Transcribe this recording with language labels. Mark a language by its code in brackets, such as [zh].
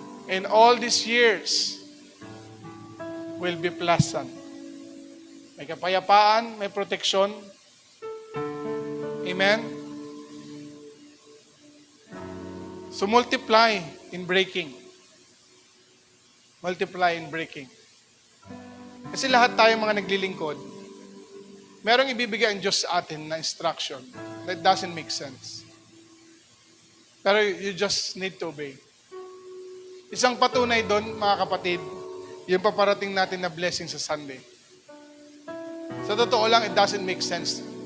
[en] And all these years will be pleasant. [tl] May kapayapaan, may proteksyon. Amen? [en] So multiply in breaking. Multiply in breaking. [tl] Kasi lahat tayo mga naglilingkod, merong ibibigay ang Diyos sa atin na instruction [en] that doesn't make sense. [tl] Pero [en] you just need to obey. [tl] Isang patunay doon, mga kapatid, yung paparating natin na blessing sa Sunday. Sa totoo lang, [en] it doesn't make sense.